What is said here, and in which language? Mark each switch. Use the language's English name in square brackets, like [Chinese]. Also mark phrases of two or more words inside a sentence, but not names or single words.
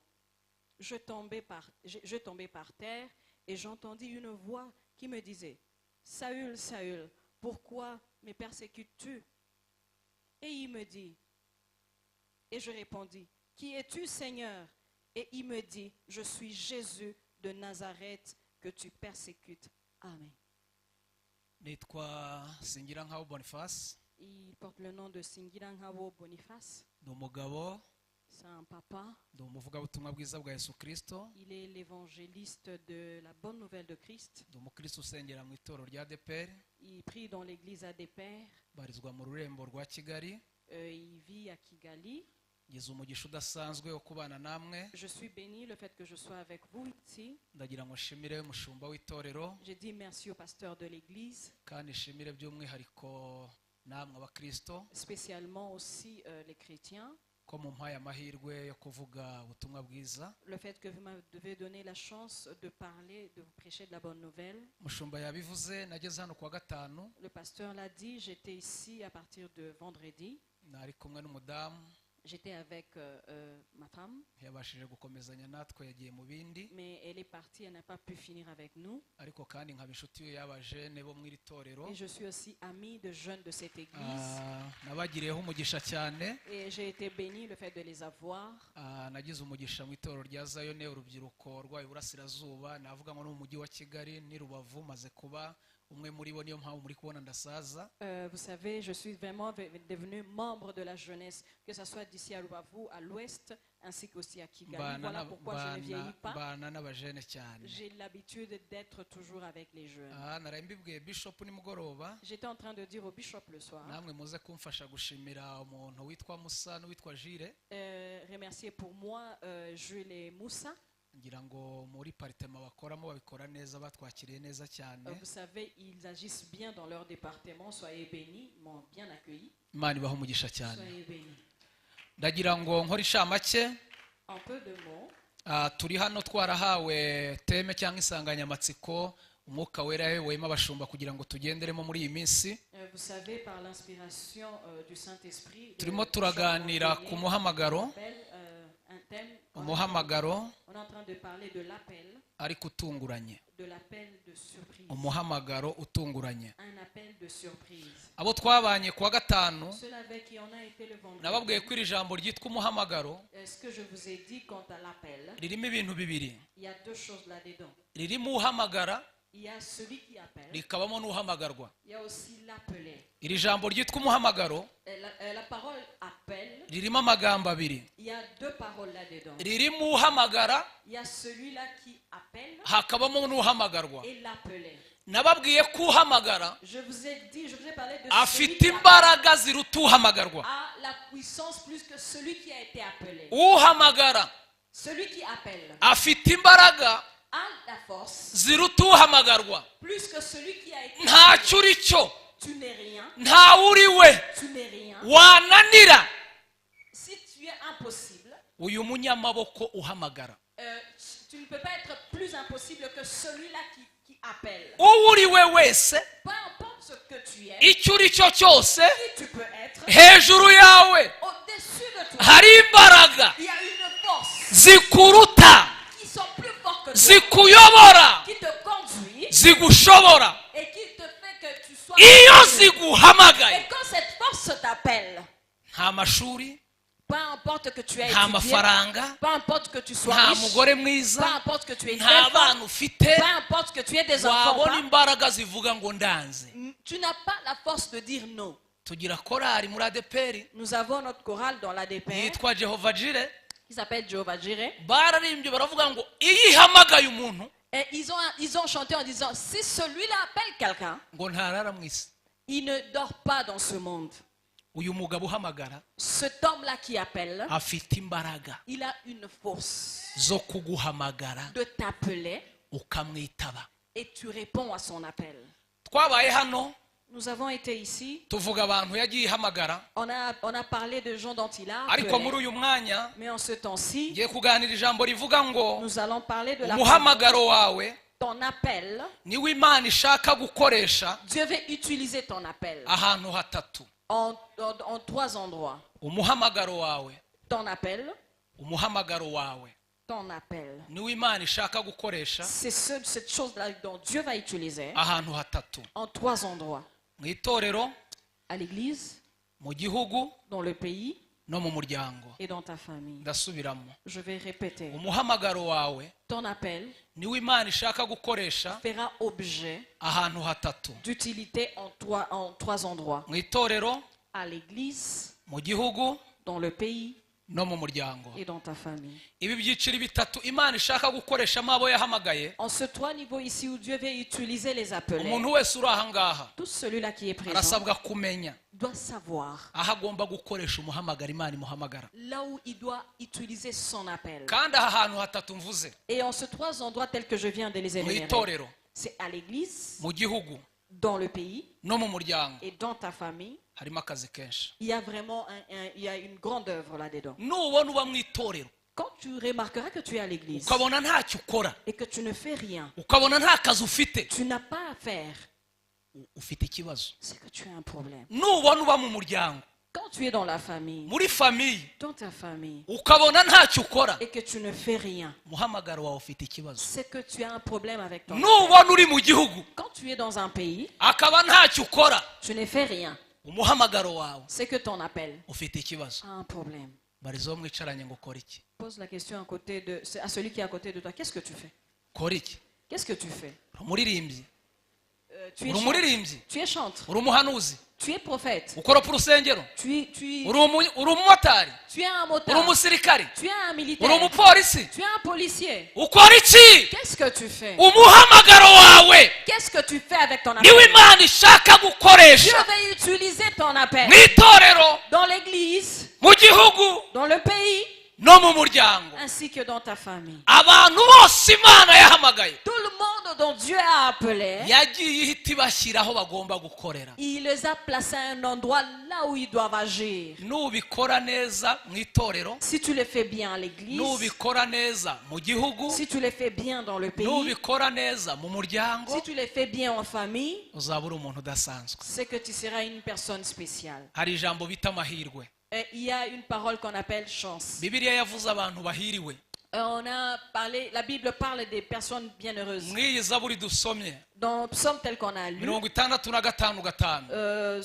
[French] Je tombais par terre et j'entendis une voix qui me disait « Saül, Saül, pourquoi me persécutes-tu » Et il me dit, et je répondis, « Qui es-tu, Seigneur ?» Et il me dit, « Je suis Jésus de Nazareth que tu persécutes. » Amen. [Kinyarwanda] Nitwa Singirankabo Boniface. [French] Il porte le nom de Singirankabo Boniface. [Kinyarwanda] Ndi umugabo. [French] C'est un papa. [Kinyarwanda] Ndi umuvugabutumwa bwiza bwa Yesu Kristo. [French] Il est l'évangéliste de la bonne nouvelle de Christ. [Kinyarwanda] Ndi umukristo usengera mu itorero rya ADEPR. [French] Il prie dans l'église ADEPR. [Kinyarwanda] Barizwa mu rurembo rwa Kigali. [French] Il vit à Kigali. [Kinyarwanda] Ngize umugisha udasanzwe wo kubana namwe. [French] Je suis béni le fait que je sois avec vous ici. [Kinyarwanda] Ndagira ngo nshimire umushumba w'itorero. [French] Je dis merci au pasteur de l'église. [Kinyarwanda] Kandi nshimire by'umwihariko namwe abakristo. [French] Spécialement aussi les chrétiens. [Kinyarwanda] Ko mumpaye amahirwe yo kuvuga ubutumwa bwiza. [French] Le fait que vous m'avez donné la chance de parler, de vous prêcher de la bonne nouvelle. [Kinyarwanda] Mushumba yabivuze nageze hano kwa 5. [French] Le pasteur l'a dit, j'étais ici à partir de vendredi. [Kinyarwanda] Nari kumwe n'umudamu. [French] J'étais avec ma femme. [Kinyarwanda] Yabashije gukomezanya natwe yagiye mu bindi. [French] Mais elle est partie, elle n'a pas pu finir avec nous. [Kinyarwanda] Ariko kandi nkaba inshuti y'abajene bo mw'iri torero. [French] Et je suis aussi amie de jeunes de cette église. [Kinyarwanda] Nabagiriyeho umugisha cyane. [French] Et j'ai été béni le fait de les avoir. [Kinyarwanda] Nagize umugisha mu itorero rya Zayone urubyiruko rwa Iburasirazuba, navuga ngo no mu mujyi wa Kigali ni Rubavu, maze kuba umwe muri bo niyo mpamvu muri kubona ndasaza. [French] Vous savez, je suis vraiment devenu membre de la jeunesse, que ce soit d'ici à Rubavu, à l'ouest, ainsi qu'aussi à Kigali. Voilà pourquoi je ne vieillis pas. J'ai l'habitude d'être toujours avec les jeunes. J'étais en train de dire au bishop le soir. Remercier pour moi Jules et Moussa. Vous savez, ils agissent bien dans leur département. Soyez bénis, ils m'ont bien accueilli. Soyez bénis. [Kinyarwanda] Ndagira ngo nkora inshamake. [French] Un peu de mots. [Kinyarwanda] Turi hano twarahawe teme cyangwa insanganyamatsiko umwuka wera wema abashumba kugira ngo tugenderemo muri iyi minsi. [French] Vous savez, par l'inspiration du Saint-Esprit, [Kinyarwanda] turimo turaganira ku muhamagaro. Umuhamagaro [French] on est en train de parler de l'appel, [Kinyarwanda] ariko utunguranye. [French] De l'appel de surprise. [Kinyarwanda] Umuhamagaro utunguranye. [French] Un appel de surprise. [Kinyarwanda] Abo twabanye kuwa 5 [French] Ceux avec qui on a été le vendredi. [Kinyarwanda] Nababwiye ko iri jambo ryitwa umuhamagaro. [French] Est-ce que je vous ai dit quant à l'appel? [Kinyarwanda] Ririmo ibintu bibiri. [French] Il y a deux choses là-dedans. [Kinyarwanda] Ririmo uhamagara. [French] Il y a celui qui appelle. [Kinyarwanda] Rikabamo n'uhamagarwa. [French] Il y a aussi l'appelé. [Kinyarwanda] Iri jambo ryitwa umuhamagaro. [French] La parole appelle. [Kinyarwanda] Ririmo amagambo abiri. [French] Il y a deux paroles là-dedans. [Kinyarwanda] Ririmo uhamagara. [French] Il y a celui-là qui appelle. [Kinyarwanda] Hakabamo n'uhamagarwa. [French] Et l'appelé. [Kinyarwanda] Nababwiye ko uhamagara. [French] Je vous ai parlé de [Kinyarwanda] afite imbaraga ziruta uhamagarwa. [French] A la puissance plus que celui qui a été appelé. [Kinyarwanda] Uhamagara. [French] Celui qui appelle. [Kinyarwanda] Afite imbaraga [French] a la force [Kinyarwanda] ziruta uhamagarwa. [French] plus que celui qui a été. [Kinyarwanda] Ntacyo uri cyo, [French] Tu n'es rien. [Kinyarwanda] ntawe uri we [French] Tu n'es rien. [Kinyarwanda] wananira [French] Si tu es impossible, [Kinyarwanda] uyu munyamaboko uhamagara. [French] tu ne peux pas être plus impossible que celui-là qui appelle. [Kinyarwanda] Uwo uri we wese, [French] Peu importe ce que tu es, [Kinyarwanda] icyo uri cyo cyose, [French] qui tu peux être, [Kinyarwanda] hejuru yawe [French] au-dessus de toi, [Kinyarwanda] hari imbaraga [French] il y a une force [Kinyarwanda] zikuruta, [French] qui sont plus fortes que toi, [Kinyarwanda] zikuyobora, [French] qui te conduit [Kinyarwanda] zigushobora. [French] et qui te fait que tu sois. [Kinyarwanda] Iyo ziguhamagaye, [French] Et quand cette force t'appelle, [Kinyarwanda] nta mashuri, [French] peu importe que tu aies [Kinyarwanda] nta [French] étudié, [Kinyarwanda] mafaranga, [French] peu importe que tu sois [Kinyarwanda] nta [French] riche, [Kinyarwanda] mugore [French] peu [Kinyarwanda] mwiza, [French] importe que tu aies une [Kinyarwanda] nta [French] belle [Kinyarwanda] bana [French] femme, [Kinyarwanda] ufite, [French] peu importe que tu aies des enfants, ou [Kinyarwanda] wabona [French] pas, [Kinyarwanda] imbaraga zivuga ngo ndanze. [French] tu n'as pas la force de dire non. [Kinyarwanda] Tugira korari muri ADPR [French] Nous avons notre chorale dans l'ADPR [Kinyarwanda] yitwa Jehova Jire, [French] qui s'appelle Jehovah Jireh. [Kinyarwanda] bararimbye baravuga ngo iyo ihamagaye umuntu [French] Et ils ont chanté en disant, si celui-là appelle quelqu'un, [Kinyarwanda] ngo ntarara mu isi. [French] il ne dort pas dans ce monde. [Kinyarwanda] Uyu mugabo uhamagara [French] Cet homme-là qui appelle, [Kinyarwanda] afite imbaraga [French] il a une force [Kinyarwanda] zo kuguhamagara [French] de t'appeler [Kinyarwanda] ukamwitaba. [French] et tu réponds à son appel. [Kinyarwanda] Twabaye hano [French] Nous avons été ici, [Kinyarwanda] tuvuga abantu yagiye ihamagara, [French] on a parlé de gens dont il a [Kinyarwanda] ariko muri [French] appelé. [Kinyarwanda] uyu mwanya [French] Mais en ce temps-ci, [Kinyarwanda] ngiye kuganira ijambo rivuga ngo [French] nous allons parler de la [Kinyarwanda] umuhamagaro wawe [French] ton appel. [Kinyarwanda] niwo Imana ishaka gukoresha [French] Dieu veut utiliser ton appel [Kinyarwanda] ahantu hatatu. [French] en 3 endroits. [Kinyarwanda] Umuhamagaro wawe, [French] Ton appel, [Kinyarwanda] umuhamagaro wawe [French] ton appel. [Kinyarwanda] niwo Imana ishaka gukoresha [French] C'est cette chose-là dont Dieu va utiliser [Kinyarwanda] ahantu hatatu: [French] en 3 endroits. [Kinyarwanda] mu itorero, [French] À l'église, [Kinyarwanda] mu gihugu [French] dans le pays [Kinyarwanda] no mu muryango. [French] et dans ta famille. [Kinyarwanda] Ndasubiramo, [French] Je vais répéter. [Kinyarwanda] umuhamagaro wawe [French] Ton appel [Kinyarwanda] niwo Imana ishaka gukoresha [French] fera objet [Kinyarwanda] ahantu hatatu: [French] d'utilité en 3 endroits. [Kinyarwanda] mu itorero, [French] À l'église, [Kinyarwanda] mu gihugu [French] dans le pays [Kinyarwanda] no mu muryango. [French] et dans ta famille. [Kinyarwanda] Ibi byiciro bitatu Imana ishaka gukoreshamo abo yahamagaye. [French] En ce 3 niveaux ici où Dieu veut utiliser les appelés, [Kinyarwanda] Umuntu wese uri aha ngaha [French] tout celui-là qui est présent [Kinyarwanda] arasabwa kumenya [French] doit savoir [Kinyarwanda] aho agomba gukoresha umuhamagaro Imana imuhamagara. [French] là où il doit utiliser son appel. [Kinyarwanda] Kandi aha hantu hatatu mvuze, [French] Et en ces 3 endroits tels que je viens de les [Kinyarwanda] mu [French] énumérer, [Kinyarwanda] itorero, [French] c'est à l'église, [Kinyarwanda] mu gihugu [French] dans le pays [Kinyarwanda] no mu muryango, [French] et dans ta famille. [Kinyarwanda] harimo akazi kenshi. [French] Il y a vraiment il y a une grande œuvre là-dedans. [Kinyarwanda] Nubona uba mu itorero [French] Quand tu remarqueras que tu es à l'église [Kinyarwanda] ukabona ntacyo ukora, [French] et que tu ne fais rien, [Kinyarwanda] ukabona nta kazi ufite, [French] tu n'as pas à faire, [Kinyarwanda] ufite ikibazo. [French] c'est que tu as un problème. [Kinyarwanda] Nubona uba mu muryango, [French] Quand tu es dans la famille, [Kinyarwanda] muri famiye, [French] dans ta famille, [Kinyarwanda] ukabona ntacyo ukora, [French] et que tu ne fais rien, [Kinyarwanda] umuhamagaro wawe ufite ikibazo. [French] c'est que tu as un problème avec ton appel. [Kinyarwanda] Nubona uri mu gihugu [French] Quand tu es dans un pays, [Kinyarwanda] akaba ntacyo ukora, [French] tu ne fais rien, [Kinyarwanda] umuhamagaro wawe [French] c'est que ton appel [Kinyarwanda] ufite ikibazo. [French] a un problème. [Kinyarwanda] Barizo mwicaranye ngo ukora iki? [French] Pose la question à celui qui est à côté de toi. Qu'est-ce que tu fais? [Kinyarwanda] Ukora iki? [French] Qu'est-ce que tu fais? [Kinyarwanda] Uri umuririmbyi, [French] Tu es [Kinyarwanda] uri [French] chantre. [Kinyarwanda] umuririmbyi, [French] Tu es chantre. [Kinyarwanda] uri umuhanuzi, [French] Tu es prophète. [Kinyarwanda] ukora ku rusengero, [French] Tu [Kinyarwanda] uri umumotari, [French] es un [Kinyarwanda] uri [French] motard. [Kinyarwanda] umusirikari, [French] Tu es un [Kinyarwanda] uri [French] militaire. [Kinyarwanda] umupolisi, [French] Tu es un policier. [Kinyarwanda] ukora iki? [French] Qu'est-ce que tu fais? [Kinyarwanda] Umuhamagaro wawe [French] Qu'est-ce que tu fais avec ton [Kinyarwanda] niwo [French] appel? [Kinyarwanda] Imana ishaka [French] Dieu [Kinyarwanda] gukoresha [French] va utiliser ton appel [Kinyarwanda] mu itorero, [French] dans l'église, [Kinyarwanda] mu gihugu [French] dans le pays, [Kinyarwanda] no mu muryango. [French] ainsi que dans ta famille. [Kinyarwanda] Abantu bose Imana yahamagaye [French] Tout le monde dont Dieu a appelé, [Kinyarwanda] yagiye ihita ibashyira aho bagomba gukorera. [French] il les a placés à un endroit là où ils doivent agir. [Kinyarwanda] Nubikora neza mu itorero, [French] Si tu le fais bien à l'église, [Kinyarwanda] nubikora neza mu gihugu, [French] si tu le fais bien dans le pays, [Kinyarwanda] nubikora neza mu muryango, [French] si tu le fais bien en famille, [Kinyarwanda] uzaba uri umuntu udasanzwe. [French] c'est que tu seras une personne spéciale. [Kinyarwanda] Hari ijambo bita amahirwe. [French] Et il y a une parole qu'on appelle chance. [Kinyarwanda] Bibiliya yavuze abantu bahiriwe. [French] On a parlé, la Bible parle des personnes bienheureuses. [Kinyarwanda] Mw'iyi zaburi dusomye [French] Dans le psaume tel qu'on a lu, 65:5